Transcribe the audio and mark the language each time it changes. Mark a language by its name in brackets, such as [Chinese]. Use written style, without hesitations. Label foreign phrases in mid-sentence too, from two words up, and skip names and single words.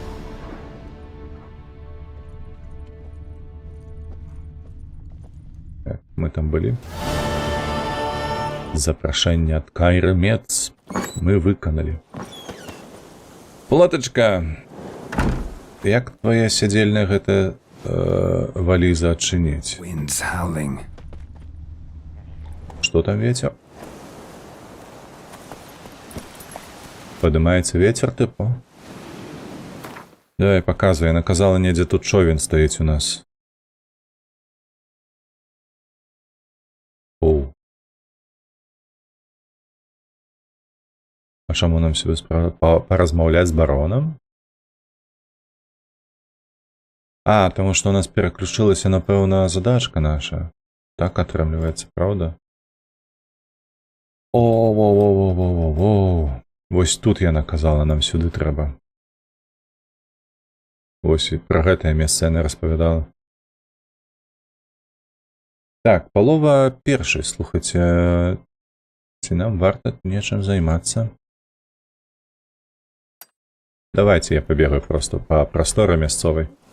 [Belarusian] Так, мы там былі. Запрашэнне ад Кайры Мец мы выканалі. Плотачка! Як твоя сядзельная гэта валіза адчыніць? [English] Wind's howling. [Belarusian] Што там ветер? Падымаецца ветер, тыпу? Давай, паказвай, яна казала, недзе тут човен стаіць у нас. Оу. А чаму нам сюды паразмаўляць з баронам? А, таму што у нас пераключылася, напэўна, задачка наша. Так атрымліваецца, праўда? О-во-во-во-во-во-во. Вось тут яна казала, нам сюды трэба. Вось і пра гэтае месца яна распавядала. Так, палова першай, слухайце, ці нам варта нечым займацца? [Russian] Давайте я побегаю просто по [Belarusian] прасторы мясцовай.